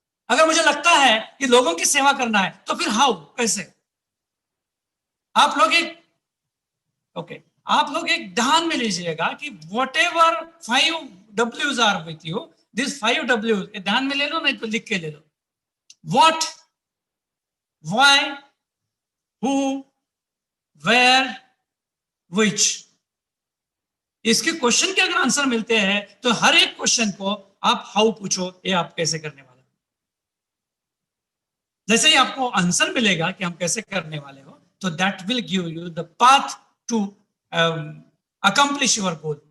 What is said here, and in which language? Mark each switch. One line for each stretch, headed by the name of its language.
Hindi: अगर मुझे लगता है कि लोगों की सेवा करना है तो फिर हाउ, कैसे. आप लोग एक ध्यान में लीजिएगा कि
English: whatever 5 W's are with you, this 5 W's
Hindi: ध्यान में ले लो, नहीं तो लिख के ले लो.
English: What, why, who, where, which.
Hindi: इसके क्वेश्चन के अगर आंसर मिलते हैं तो हर एक क्वेश्चन को आप हाउ पूछो, ये आप कैसे करने वाले. जैसे ही आपको आंसर मिलेगा कि हम कैसे करने वाले हो, तो
English: That will give you the path to accomplish your goal.